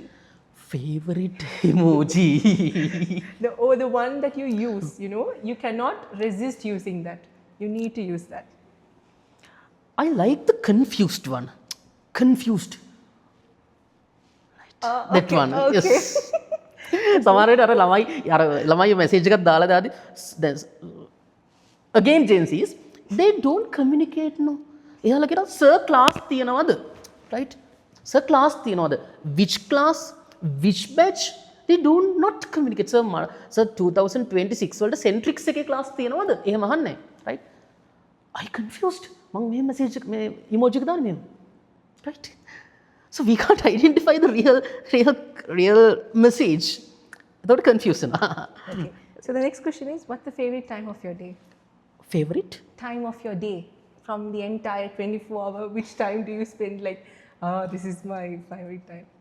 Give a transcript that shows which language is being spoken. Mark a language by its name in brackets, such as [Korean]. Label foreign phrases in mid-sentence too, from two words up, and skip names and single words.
[English] Favorite emoji? The one that you use, you know, you cannot resist using that. You need to use that. I like the confused one. Confused. Right. That one. Okay. Yes. [Sinhala] සමහර විට අර ළමයි message එකක් දාලා දාදී [English] again Gen Zs they don't communicate no. [Sinhala] එයාලා කියනවා [English] sir class [Sinhala] තියනවද? [English] Right? Sir class තියනවද? Which class? Which batch? They do not communicate. [Sinhala] Sir 2026 වලට Centrix එකේ class තියනවද? එහෙම අහන්නේ. [English] Right? I confused. [Sinhala] මම මේ message මේ emoji එක දාන්නේ මෙහෙම. [English] Right? So we can't identify the real message. Without confusion. Okay. So the next question is, what's the favorite time of your day? Favorite? Time of your day. From the entire 24 hour, which time do you spend like, this is my favorite time?